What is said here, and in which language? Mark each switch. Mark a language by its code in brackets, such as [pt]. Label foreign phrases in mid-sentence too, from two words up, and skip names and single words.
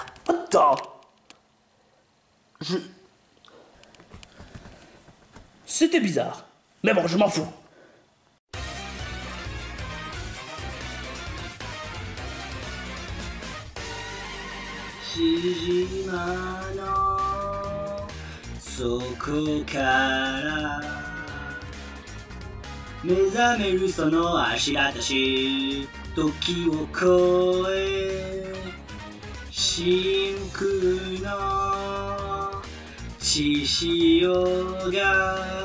[fr] Attends. C'était bizarre. Mais bon, je m'en fous. [ja] 静寂の底から目覚めるその足だたし時を越え真空の血潮が